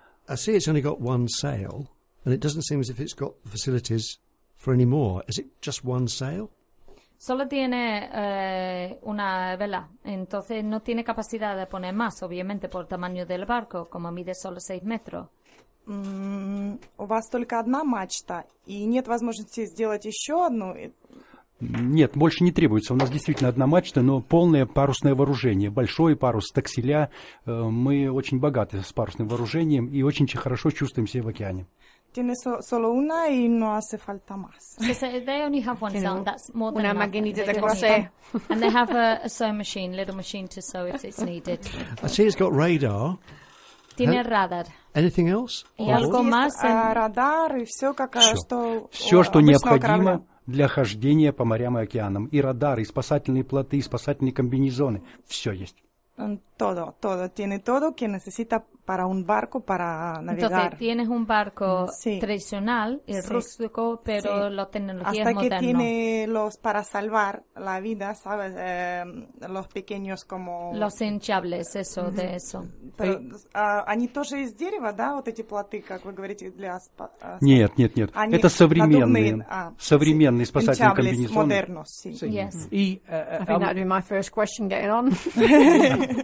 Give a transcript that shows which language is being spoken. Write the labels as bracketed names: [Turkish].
[English] I see it's only got one sail, and it doesn't seem as if it's got facilities for any more. Is it just one sail? [Spanish] Solo tiene una vela, entonces no tiene capacidad de poner más, obviamente, por tamaño del barco, como mide solo 6 metros. [Russian] У вас только одна мачта, и нет возможности сделать еще одну? Нет, больше не требуется. У нас действительно одна мачта, но полное парусное вооружение. Большой парус, такселя. Мы очень богаты с парусным вооружением и очень хорошо чувствуем себя в океане. [Spanish] Tiene solo una y no hace falta más. [English] They only have one sail. That's more than [Spanish] una maquinita de coser. [English] And they have a sewing machine, little machine to sew if it's needed. I see it's got radar. [Spanish] Tiene radar. [English] Anything else? [Spanish] Y algo más. [Russian] Радар и все, как что. Все, что необходимо для хождения по морям и океанам. И радары, и спасательные плоты, и спасательные комбинезоны. Все есть. [Spanish] Todo, todo. Tiene todo que necesita para un barco, para navegar. Entonces, tienes un barco tradicional, rústico, pero la tecnología es moderna. Hasta que tiene los para salvar la vida, ¿sabes? Los pequeños como... Los hinchables, eso, de eso. Pero, [Russian] они тоже из дерева, да? Вот эти плоты, как вы говорите, для... Нет, нет, нет. Они это современные. Современные спасательные комбинезоны. [Spanish] Modernos, sí. [English] Yes. Mm-hmm. I think that would be my first question getting on.